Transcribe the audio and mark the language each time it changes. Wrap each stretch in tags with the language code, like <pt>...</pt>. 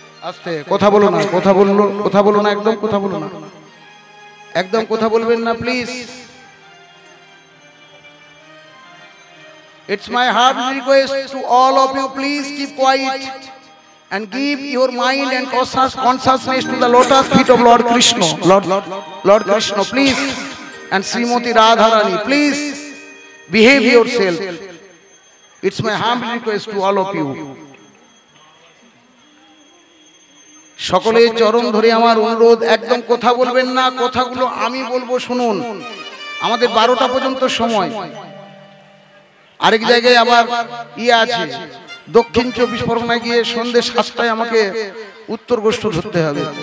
<bn>আস্তে কথা বলো না, কথা বলো না, একদম কথা বলো না, একদম কথা বলবেন না please.</bn> <en>It's my heart request to all of you, please keep quiet and give your mind and consciousness to the lotus feet of Lord Krishna. Lord Krishna, please. And Srimati Radharani, please behave yourself. It's my humble request to all of you.</en> <bn>সকলের চরণ ধরে আমার অনুরোধ, একদম কথা বলবেন না, কথাগুলো আমি বলবো শুনুন। আমাদের 12টা পর্যন্ত সময়। আরেক জায়গায় আবার আছে, দক্ষিণ 24 পরগনায় গিয়ে সন্ধ্যে 7টায় আমাকে উত্তর গোষ্ঠ ধরতে হবে।</bn>